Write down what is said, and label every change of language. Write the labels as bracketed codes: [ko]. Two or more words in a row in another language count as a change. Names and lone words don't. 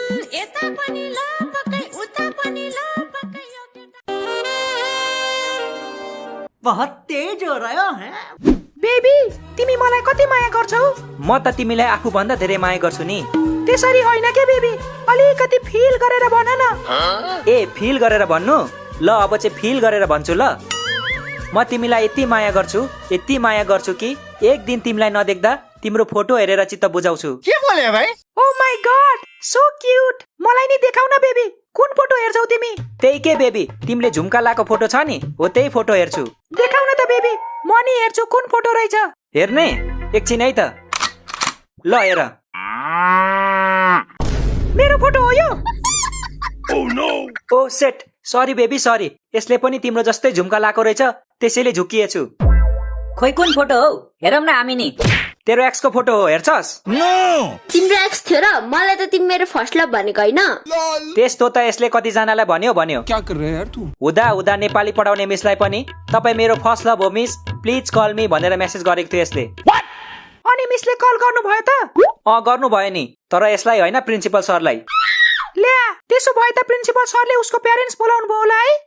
[ne] यता पनि ल पक्कै उता पनि ल पक्कै यो केटा [hi] बहुत तेज हो रहा है [ne] बेबी तिमी मलाई कति माया गर्छौ? म त तिमीलाई आफू भन्दा धेरै माया गर्छु नि। त्यसरी होइन के बेबी, अलिकति फिल गरेर भन न। ए फिल गरेर भन्नु? ल अब चाहिँ फिल गरेर भन्छु ल। म तिमीलाई यति माया गर्छु कि एक दिन तिमीलाई नदेख्दा तिम्रो फोटो हेरेर चित्त बुझाउँछु। [hi] के बोले भाइ? [en] Oh my God so cute. [ne] मलाई नि देखाउ न बेबी, कुन फोटो हेर्छौ तिमी? त्यही के बेबी, तिमीले झुम्का लाको फोटो छ नि, हो त्यही फोटो हेर्छु। देखाउ न त बेबी, म नि हेर्छु कुन फोटो रहेछ। हेर्ने एकछिन है त। ल हेर, मेरो फोटो हो यो? [en] Oh shit, sorry baby sorry. [ne] यसले पनि तिम्रो जस्तै झुम्का लाको रहेछ, त्यसैले झुकिएछु। खोइ कुन फोटो हो, हेरौँ न हामी नि। तेरो एक्सको फोटो हो, हेर्छस्? तिम्रो एक्स थियो र? मलाई त तिमी मेरो [en] first love [ne] भनेको होइन। त्यस्तो त यसले कतिजनालाई भन्यो। [hi] क्या कर रहे हैं यार तू? [ne] हुँदा नेपाली पढाउने मिसलाई पनि तपाईँ मेरो [en] first love [ne] हो मिस, [en] please call me [ne] भनेर मेसेज गरेको थियो यसले। अनि मिसले कल गर्नु भयो त? गर्नु भयो नि, तर यसलाई होइन प्रिन्सिपल सरलाई। ल्या, त्यसो भए त प्रिन्सिपल सरले उसको प्यारेन्ट्स बोलाउनु भयो होला है?